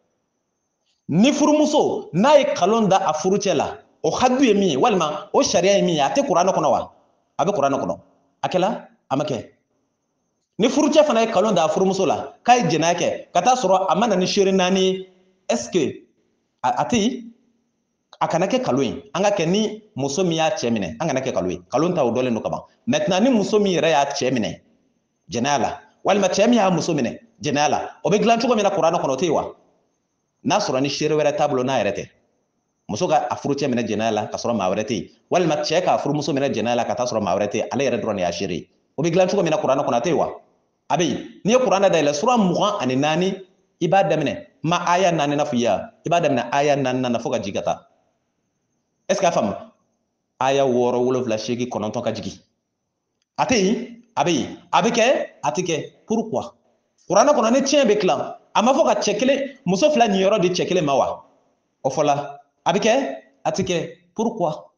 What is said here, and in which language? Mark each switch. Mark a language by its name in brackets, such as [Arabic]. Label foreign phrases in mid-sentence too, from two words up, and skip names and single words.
[Bambara] ni furumuso n'a ye kalon da a furucɛ la o hadu ye min ye walima o sariya ye min ye a tɛ kuranɛ kɔnɔ wa a bɛ kuranɛ kɔnɔ a kɛla a ma kɛ ni furucɛ fana ye kalon da a furumuso la k'a ye jɛnɛya kɛ ka taa sɔrɔ a ma na ni seere 4 ye [French] est-ce que [Bambara] a tɛ yen a kana kɛ kalon ye an ka kɛ ni muso min y'a cɛ minɛ an kana kɛ kalon ye kalon ta o dɔlen don ka ban maintenant ni muso min yɛrɛ y'a cɛ minɛ jɛnɛya la walima cɛ min y'a muso minɛ jɛnɛya la o bɛ dilan cogo min na kuranɛ kɔnɔ o tɛ yen wa n'a sɔrɔ ni seere wɛrɛ t'a bolo n'a yɛrɛ tɛ muso ka a furucɛ minɛ jɛnɛya la ka sɔrɔ maa wɛrɛ tɛ yen walima cɛ k'a furumuso minɛ jɛnɛya la ka taa sɔrɔ maa wɛrɛ tɛ yen ale yɛrɛ dɔrɔn de y'a seere ye o bɛ dilan cogo min na kuranɛ kɔnɔ a tɛ yen wa a bɛ yen n'i ye kuranɛ dayɛlɛ sura 24 i b'a daminɛ ma aya 4 na fɔ i ye i b'a daminɛ aya 4 na fo ka jigin ka taa [French] est-ce que [Bambara] a faamu aya 6 7 8 9 ka jigin a tɛ yen a bɛ yen a bɛ kɛ a tɛ kɛ pourquoi kuranɛ kɔnɔ ni tiɲɛ bɛ tilan a ma fɔ ka cɛ kelen muso fila nin yɔrɔ di cɛ kelen ma wa o fɔla a bɛ kɛ a tɛ kɛ pourquoi